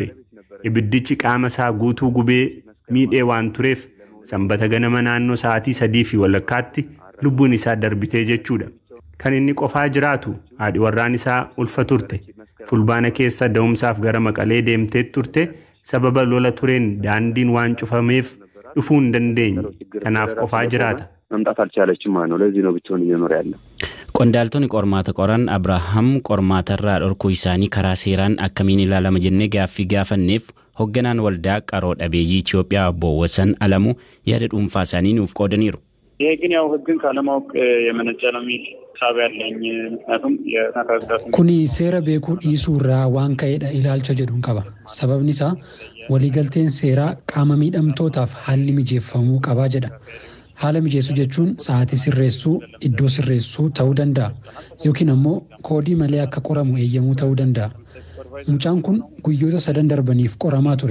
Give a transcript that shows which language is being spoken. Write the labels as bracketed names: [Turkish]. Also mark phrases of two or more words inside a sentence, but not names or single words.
[Oromo] Ibiddichi qaama isaa guutuu gubee miidhee waan tureef sanbata ganama naannoo sa'aatii 3:00tti lubbuun isaa darbitee jechuudha. Kan inni qofaa jiraatu haadhi warraan isaa ulfa turte. Fulbaana keessa da'umsaaf gara Maqalee deemtee turte sababa lola tureen daandiin waan cufameef dhufuu hin dandeenye. Kanaaf qofaa jiraata. [Amharic] መምጣት አልቻለችም ማለት ነው ለዚህ ነው ብቻውን እየኖረ ያለው [Oromo] Qondaaltonni qormaata qoran Abrahaam qormaatarraa dhorkuu isaanii karaa seeraan akkamiin ilaalama jennee gaaffii gaafanneef hoogganaan waldaa qaroo dhabeeyyii Itoophiyaa Obbo Wasan Alamuu yaada dhuunfaa isaanii nuuf qoodaniiru. [Amharic] ይሄ ግን ያው ህግን ካለማወቅ የመነጨ ነው የሚል ሐሳብ ያለኝ ምክንያቱም [Oromo] Kuni seera beeku dhiisuura waan ka'e ilaalcha jedhun qaba sababni isaa waliigalteen seeraa qaama miidhamtootaaf haalli mijeeffamuu qaba jedha. Haala mijeessuu jechuun sa'aatii sirreessuu, iddoo sirreessuu ta'uu danda'a yookiin ammoo koodii malee akka qoramu eeyyamuu ta'uu danda'a. Mucaan kun guyyoota 3 darbaniif qoramaa ture.